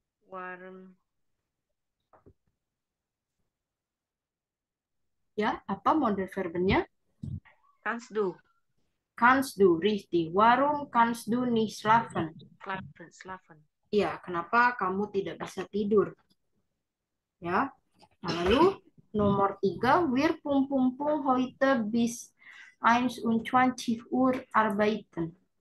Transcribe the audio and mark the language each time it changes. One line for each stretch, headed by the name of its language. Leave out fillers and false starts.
German: Warm.
Indonesian: Ya, apa model verbnya?
German: Kannst du. Kannst du, richtig. Warum kannst du nicht schlafen? Schlafen.
Indonesian: Ya, kenapa kamu tidak bisa tidur? Ya, nah, lalu nomor 3,
German: wir heute bis 21 Uhr arbeiten.